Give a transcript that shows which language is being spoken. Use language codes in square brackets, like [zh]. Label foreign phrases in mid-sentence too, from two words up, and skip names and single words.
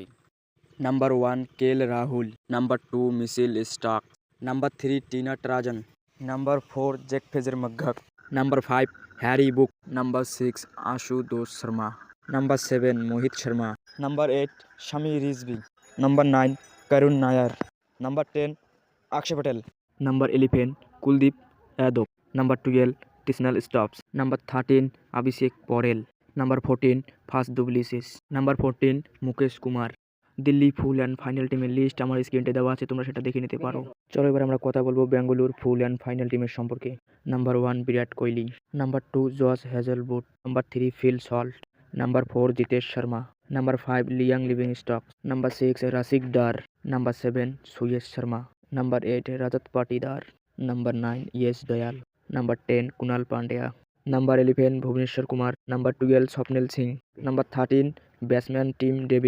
[bn] নাম্বার 1 কেএল রাহুল, নাম্বার 2 মিশেল স্টার্ক, নাম্বার 3 টিনা ট্রাজন, নাম্বার 4 জ্যাক ফ্রেজার মগ্ঘক, নাম্বার 5 হ্যারি বুক, নাম্বার 6 আশুতোষ শর্মা, নাম্বার 7 মোহিত শর্মা, নাম্বার 8 শামি রিজভি, নাম্বার 9 করুণ নায়ার, নাম্বার 10 अक्षय पटेल, नंबर 11 कुलदीप यादव, नंबर 12 टिस्नल स्टॉप्स, नंबर 13 अभिषेक पौरेल, नंबर 14 फास्ट डुप्लेसिस, नंबर 14 मुकेश कुमार, দিল্লি [en] full and final [bn] টিমের লিস্ট আমার স্ক্রিনতে দেওয়া আছে, তোমরা সেটা দেখে নিতে পারো। চলো এবার আমরা কথা বলবো ব্যাঙ্গালোর [en] full and final [bn] টিমের সম্পর্কে। নাম্বার 1 বিরাট কোহলি, নাম্বার 2 জস হ্যাজেলউড, নাম্বার 3 ফিল সল্ট, নাম্বার 4 জিতেশ শর্মা, নাম্বার 5 লিয়াং লিভিংস্টন, নাম্বার 6 রাশিক ডার, নাম্বার 7 সুয়েশ শর্মা, নাম্বার 8 রজত পাটিদার, নাম্বার 9 ইয়েশ দয়াল, নাম্বার 10 কুনাল পান্ডিয়া, নাম্বার 11 ভুবনেশ্বর কুমার, নাম্বার 12 স্বপ্নিল সিং, নাম্বার 13 ব্যাটসম্যান টিম ডেভিড।